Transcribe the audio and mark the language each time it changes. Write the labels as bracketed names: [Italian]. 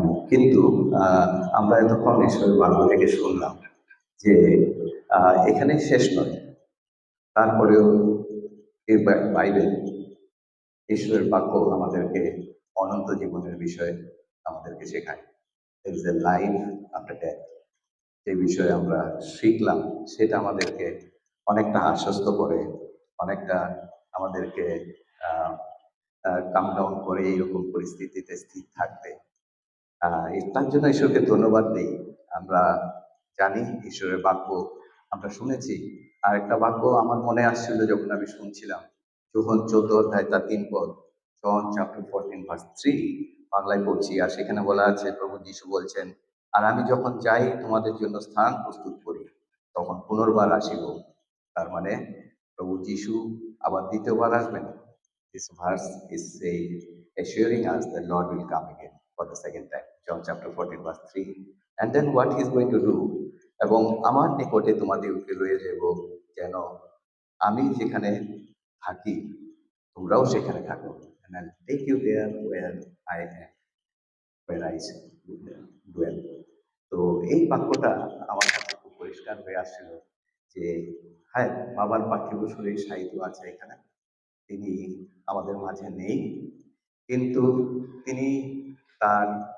[Bangla] কিন্তু আমরা এতক্ষণ ঈশ্বরের বাক্য থেকে শুনলাম যে এখানে শেষ নয়। তারপরেও এই বাইবেল, ঈশ্বরের বাক্য আমাদেরকে অনন্ত জীবনের বিষয়ে আমাদেরকে শেখায়। [English] There is a life after death। [Bangla] যে বিষয়ে আমরা শিখলাম, সেটা আমাদেরকে অনেকটা আশ্বস্ত করে, অনেকটা আমাদেরকে কাম ডাউন করে এইরকম পরিস্থিতিতে স্থির থাকতে। তার জন্য ঈশ্বরকে ধন্যবাদ দিই। আমরা জানি ঈশ্বরের বাক্য আমরা শুনেছি। আর একটা বাক্য আমার মনে আসছিল যখন আমি শুনছিলাম, যোহন 14 অধ্যায় তার 3 পদ, [English] John chapter 14 verse 3, [Bangla] বাংলায় পড়ছি। আর সেখানে বলা আছে, প্রভু যিশু বলছেন, আর আমি যখন যাই তোমাদের জন্য স্থান প্রস্তুত করি, তখন পুনর্বার আসিব। তার মানে প্রভু যিশু আবার দ্বিতীয়বার আসবেন। [English] This verse is saying, assuring us that Lord will come again for the second time. John chapter 14 verse 3. And then what he is going to do? [Bangla] এবং আমার নিকটে তোমাদেরকে লয়ে যাব, যেন আমি যেখানে থাকি তোমরাও সেখানে থাকো। [English] And I'll take you there where I am, where I dwell. [Bangla] তো এই বাক্যটা আমার কাছে খুব পরিষ্কার হয়ে আসছিল যে হ্যাঁ, বাবার পার্থিব শরীর সাহিত্য আছে এখানে, তিনি আমাদের মাঝে নেই, কিন্তু তিনি তার